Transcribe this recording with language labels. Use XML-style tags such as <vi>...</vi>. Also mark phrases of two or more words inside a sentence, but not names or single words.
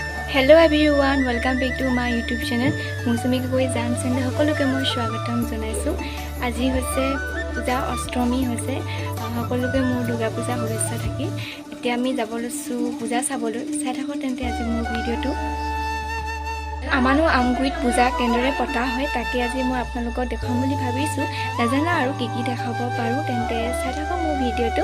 <en>Hello everyone welcome back to my YouTube channel</en> <as>মৌসুমী গগৈ জান চেনেল সকলোকে মই স্বাগতম জনাইছো। আজি হৈছে পূজা অষ্টমী হৈছে সকলোকে মোৰ দুৰ্গা পূজা শুভেচ্ছা থাকি এতিয়া আমি যাব লৈছো পূজা চাবলৈ চাই থাকো তেন্তে আজি মোৰ ভিডিঅ'টো আমানো আমগুইত পূজা কেন্দ্ৰৰে পতা হয় তাকে আজি মই আপোনালোকক দেখাম বুলি ভাবিছো নাজানা আৰু কি কি দেখাব পাৰো তেন্তে চাই থাকো মোৰ ভিডিঅ'টো।</as>